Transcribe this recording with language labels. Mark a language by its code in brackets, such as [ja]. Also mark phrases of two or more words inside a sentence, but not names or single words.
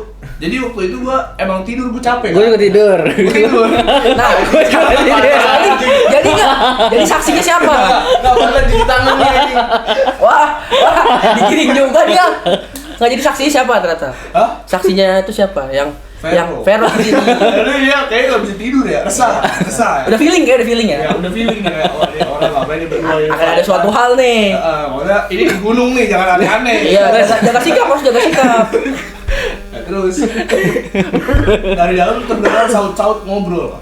[id] Jadi waktu itu gua emang tidur, gua capek. Gue juga tidur. Gua tidur. Nah, jadi nggak? Jadi saksinya siapa? Enggak pernah di tangannya ini. Wah, digiring juga dia. Nggak jadi saksinya siapa ternyata? Hah? Saksinya itu siapa? Yang Vero. Vero di sini. Lalu dia kayaknya nggak bisa tidur ya, resah ya. Udah feeling ya? Ya, udah feeling kayak oh ini orang ngapain dia berdua ya. Akan ada suatu hal nih. Pokoknya ini di gunung nih, jangan aneh-aneh. Iya, jaga sikap, harus jaga sikap. Nah, terus dari dalam terdengar saut-saut ngobrol.